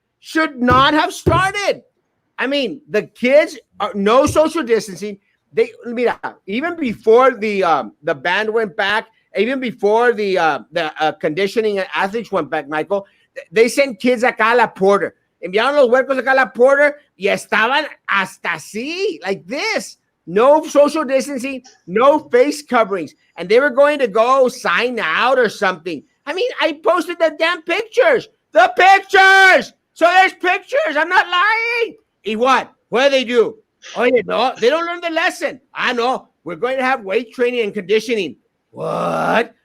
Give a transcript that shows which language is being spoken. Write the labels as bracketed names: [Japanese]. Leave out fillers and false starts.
[English] Should not have started. I mean, the kids are no social distancing. Even before the band went back, even before the conditioning and athletes went back, Michael, they sent kids [Spanish] acá a la Porter. Enviaron los huercos acá a la Porter y estaban hasta así, [English] like this. No social distancing, no face coverings. And they were going to go sign out or something. I mean, I posted the damn pictures. The pictures! So there's pictures. I'm not lying. And what? What do? Oh, no, they don't learn the lesson. I know. We're going to have weight training and conditioning. What?